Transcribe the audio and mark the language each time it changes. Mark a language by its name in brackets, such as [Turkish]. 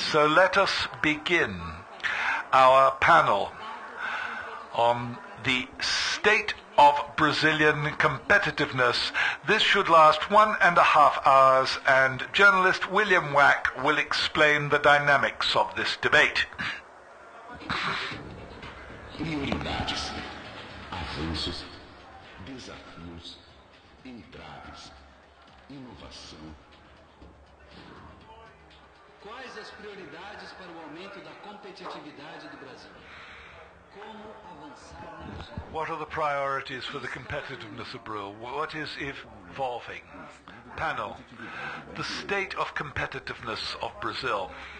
[English] So let us begin our panel on the state of Brazilian competitiveness. This should last 1.5 hours, and journalist William Wack will explain the dynamics of this debate. [Portuguese] Prioridades, avanços, desafios, entraves, inovação. Quais as prioridades para o aumento da competitividade do Brasil? Como avançar na agenda? [English] What are the priorities for the competitiveness of Brazil? What is evolving? Panel, the state of competitiveness of Brazil.